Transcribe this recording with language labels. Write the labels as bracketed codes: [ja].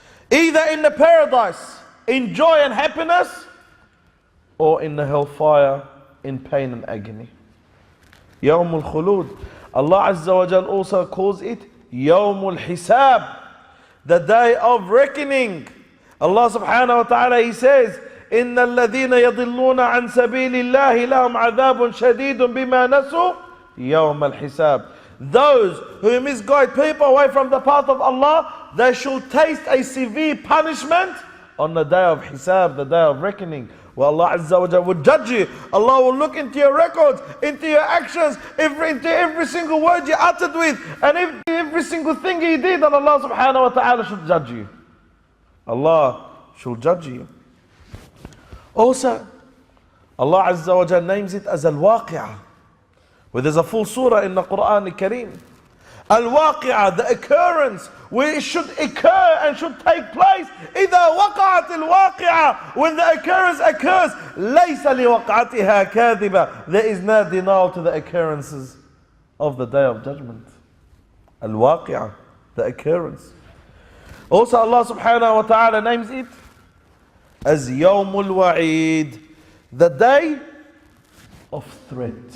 [en] Either in the paradise in joy and happiness, or in the hellfire in pain and agony. Yawmul Khulud. Allah Azza wa Jal also calls it Yawmul Hisab, the day of reckoning. Allah subhanahu wa ta'ala, He says, [ar] إِنَّ الَّذِينَ يَضِلُّونَ عَنْ سَبِيلِ اللَّهِ لَهُمْ عَذَابٌ شَدِيدٌ بِمَا نَسُوا يَوْمَ الْحِسَابِ. [en] Those who misguide people away from the path of Allah, they shall taste a severe punishment on the day of Hisab, the day of reckoning. Where Allah Azza wa Jalla will judge you. Allah will look into your records, into your actions, into every single word you uttered with, and every single thing you did, and Allah subhanahu wa ta'ala should judge you. Allah shall judge you. Also, Allah Azza wa Jalla names it as Al-Waqi'ah, where there's a full surah in the Quran al-Kareem. Al-Waqi'ah, the occurrence, where it should occur and should take place. [ar] إِذَا وَقَعَتِ الْوَاقِعَةِ, [en] when the occurrence occurs, [ar] لَيْسَ لِوَقْعَتِهَا كَاذِبًا. [en] There is no denial to the occurrences of the day of judgment. Al-Waqi'ah, the occurrence. Also Allah subhanahu wa ta'ala names it as Yawmul Wa'id, the day of threat.